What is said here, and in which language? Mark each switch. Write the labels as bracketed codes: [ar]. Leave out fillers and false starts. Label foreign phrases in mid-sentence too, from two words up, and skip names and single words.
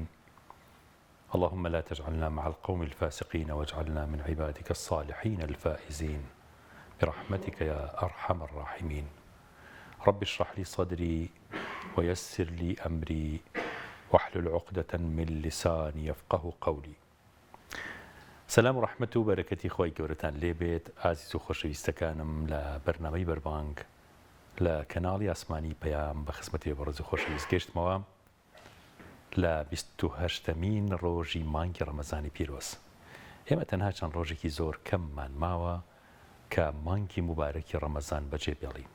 [ar] اللهم لا تجعلنا مع القوم الفاسقين واجعلنا من عبادك الصالحين الفائزين برحمتك يا أرحم الراحمين. رب اشرح لي صدري ويسر لي أمري واحلل عقدة من لساني يفقه قولي. [ckb] سلام و رحمت و بەرەکەتی خۆی گەورەتان لێبێت ئازیز و خۆشەویستەکانم لە بەرنامەی بەربانگ لە کەناڵی ئاسمانی پەیام بە خزمەتی بەڕێز و خۆشەویست گەشتمەوە لە 28مین ڕۆژی مانگی ڕەمەزانی پیرۆز. ئێمە تەنها چەند ڕۆژێکی زۆر کەممان ماوە کە مانگی مبارەکی ڕەمەزان بەجێ بێڵین.